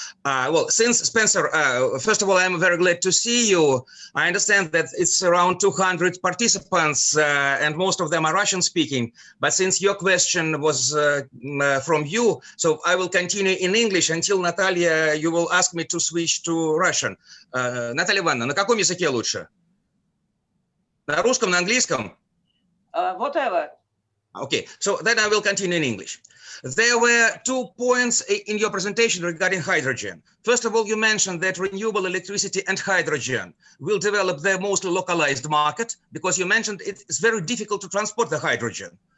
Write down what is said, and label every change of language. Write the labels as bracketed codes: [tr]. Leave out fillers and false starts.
[en] Well, since Spencer, first of all, I'm very glad to see you. I understand that it's around 200 participants, and most of them are Russian speaking. But since your question was from you, so I will continue in English until, Natalia, you will ask me to switch to Russian. [ru] Наталья Ивановна, на каком языке лучше? На русском, на английском? [en] Whatever. Okay, so then I will continue in English. There were 2 points in your presentation regarding hydrogen. First of all, you mentioned that renewable electricity and hydrogen will develop their mostly localized market, because you mentioned it's very difficult to transport the hydrogen.